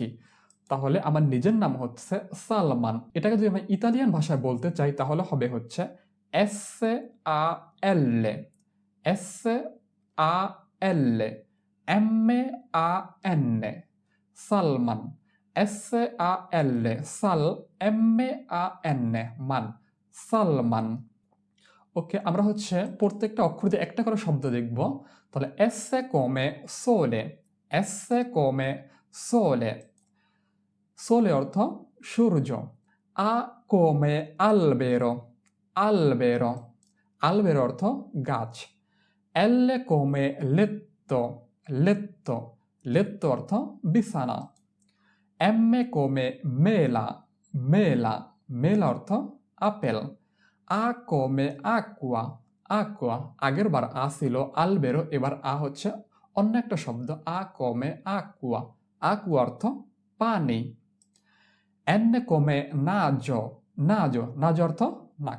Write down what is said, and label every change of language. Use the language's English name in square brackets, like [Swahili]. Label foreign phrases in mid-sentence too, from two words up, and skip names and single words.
[Bangla] তাহলে আমার নিজের নাম হচ্ছে সালমান, এটাকে যদি আমি ইতালিয়ান ভাষায় বলতে চাই তাহলে হবে হচ্ছে এস আ এল, এস আ এল এম আ এন, সালমান। এস আ এল সাল, এম আ এন মান, সালমান। ওকে, আমরা হচ্ছে প্রত্যেকটা অক্ষর দিয়ে একটা করে শব্দ দেখব। [Italian] তাহলে এসে come sole, এসে come sole, sole [Bangla] অর্থ সূর্য। [Italian] আ come albero, albero, albero [Bangla] অর্থ গাছ। [Italian] এল come letto, letto, letto [Bangla] অর্থ বিছানা। [Italian] এম come mela, mela, mela [Bangla] অর্থ আপেল। আ [Italian] come aqua, aqua, [Bangla] আগের বার আ ছিল আলবেরো, এবার আ হচ্ছে অন্য একটা শব্দ, আ [Italian] come aqua, aqua [Bangla] অর্থ পানি। [Italian] এন come najo, najo, najo [Bangla] অর্থ নাক।